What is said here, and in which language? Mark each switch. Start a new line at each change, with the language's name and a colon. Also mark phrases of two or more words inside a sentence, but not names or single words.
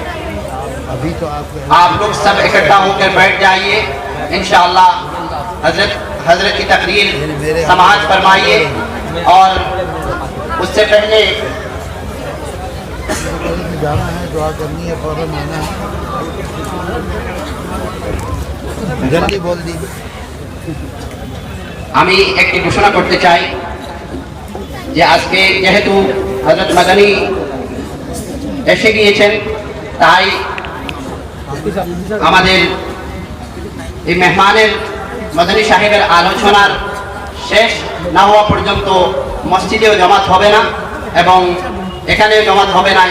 Urdu: آپ لوگ سب اکٹھا ہو کر بیٹھ جائیے، انشاءاللہ حضرت کی تقریر سماعت فرمائیے۔ اور اس سے پہلے جانا ہے، دعا کرنی ہے، فوراً آنا ہے، جلدی بول دی۔
Bangla: আমি একটি ঘোষণা করতে চাই যে আজকে যেহেতু হযরত মাদানী এসে গিয়েছেন, তাই আমাদের এই মেহমানের মদনী সাহেবের আলোচনার শেষ না হওয়া পর্যন্ত মসজিদেও জমাত হবে না এবং এখানেও জমাত হবে না।